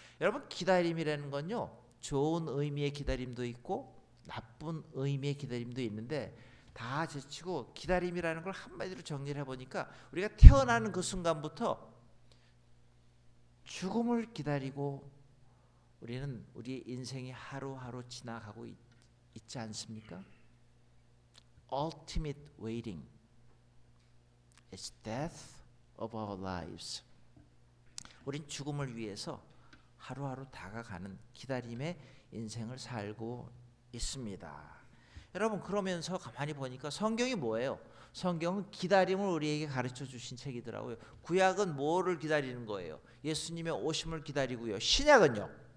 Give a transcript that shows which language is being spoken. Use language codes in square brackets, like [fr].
[ko] 여러분 기다림이라는 건요 좋은 의미의 기다림도 있고 나쁜 의미의 기다림도 있는데 다 제치고 기다림이라는 걸 한마디로 정리를 해보니까 우리가 태어나는 그 순간부터 죽음을 기다리고 우리는 우리 인생이 하루하루 지나가고 있지 않습니까? [en] Ultimate waiting is death of our lives. [ko] 우린 죽음을 위해서 하루하루 다가가는 기다림의 인생을 살고 있습니다. 여러분, 그러면서 가만히 보니까 성경이 뭐예요? 성경은 기다림을 우리에게 가르쳐 주신 책이더라고요. 구약은 뭐를 기다리는 거예요? 예수님의 오심을 기다리고요. 신약은요?